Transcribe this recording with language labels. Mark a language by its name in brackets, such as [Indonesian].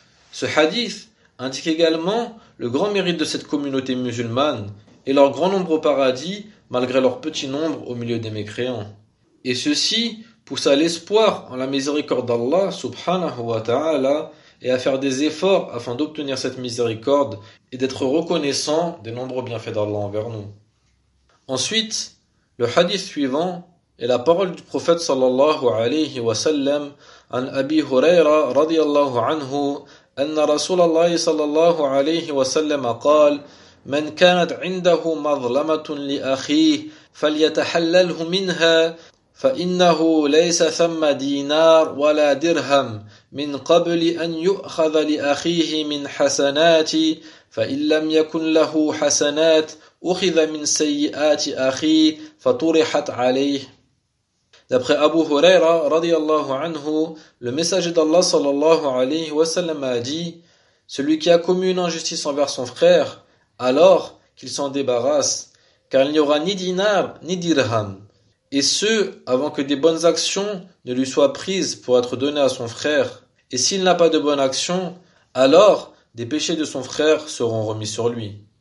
[French] Ce hadith indique également le grand mérite de cette communauté musulmane et leur grand nombre au paradis malgré leur petit nombre au milieu des mécréants. Et ceci pousse à l'espoir en la miséricorde d'Allah subhanahu wa ta'ala et à faire des efforts afin d'obtenir cette miséricorde et d'être reconnaissant des nombreux bienfaits d'Allah envers nous. Ensuite, le hadith suivant est la parole du prophète sallallahu alayhi wa sallam [Arabic] an Abi Huraira radiallahu anhu anna Rasulallah sallallahu alayhi wa sallam a qal من كانت عنده مظلمة لأخيه فليتحلله منها فإنه ليس ثم دينار ولا درهم من قبل أن يؤخذ لأخيه من حسنات فإن لم يكن له حسنات أخذ من سيئات أخيه فطرحت عليه. [French] D'après Abu Huraira radiallahu anhu, le messager d'Allah sallallahu alayhi wa sallam a dit: celui qui a commis une injustice envers son frère, alors qu'il s'en débarrasse, car il n'y aura ni dinar ni dirham, et ce, avant que des bonnes actions ne lui soient prises pour être données à son frère, et s'il n'a pas de bonnes actions, alors des péchés de son frère seront remis sur lui.